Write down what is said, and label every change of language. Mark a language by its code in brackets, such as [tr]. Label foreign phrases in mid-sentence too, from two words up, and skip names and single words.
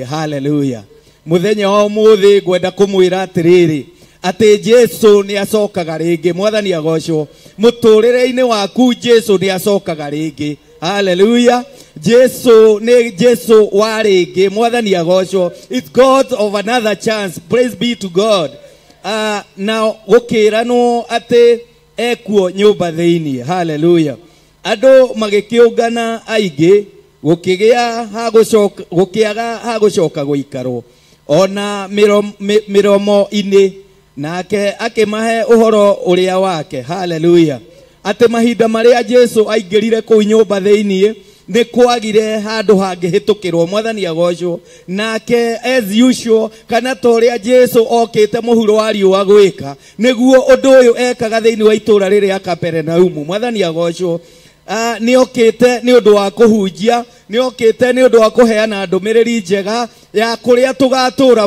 [ki] Haleluya. Mũthenya wa ũmũthĩ ngwenda kũmwĩra atĩrĩrĩ atĩ Jesu nĩ acokaga rĩngĩ. Mwathani agocwo. Mũtũrĩre-inĩ waku Jesu nĩ acokaga rĩngĩ. Haleluya. Jesu nĩ Jesu wa rĩngĩ. Mwathani agocwo. [en] It's God of another chance. Praise be to God. [ki] Na gũkĩranwo atĩ ekuo nyũmba thĩinĩ. Haleluya. Andũ magĩkĩũngana aingĩ, gũkĩaga ha gũcoka gũikarwo ona mĩromo-inĩ, nake akĩmahe ũhoro ũrĩa wake. Haleluya. Atĩ mahinda marĩa Jesu aingĩrire kũu nyũmba thĩinĩ nĩ kwagire handũ hangĩhĩtũkĩrwo. Mwathani agocwo. Nake [en] as usual, [ki] kana ta ũrĩa Jesu okĩte mũhuro wa riũa gwĩka, nĩguo ũndũ ũyũ ekaga thĩinĩ wa itũũra rĩrĩ ya Kaperinaumu. Mwathani agocwo. Nĩ okĩte nĩ ũndũ wa kũhunjia, nĩ okĩte nĩ ũndũ wa kũheana ndũmĩrĩri njega ya kũrĩa tũgatũũra.